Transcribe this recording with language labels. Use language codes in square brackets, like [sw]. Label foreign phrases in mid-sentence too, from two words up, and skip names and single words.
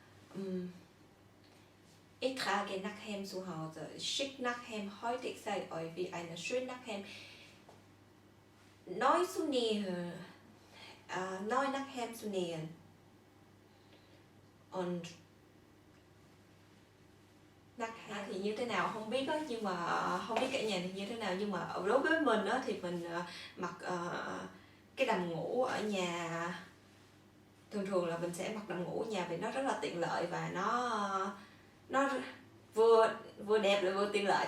[de] Ich trage Nachthemd zu Hause. Schick Nachthemd. Heute ich zeige euch, wie eine schöne Nachthemd neu zu nähen. Neu Nachthemd zu nähen. Und Nachthemd [vi] thì như thế nào không biết đó, nhưng mà không biết cả nhà thì như thế nào, nhưng mà đối với mình đó thì mình mặc cái đầm ngủ ở nhà. Thường là mình sẽ mặc đầm ngủ ở nhà vì nó rất là tiện lợi và nó vừa đẹp lại vừa tiện lợi.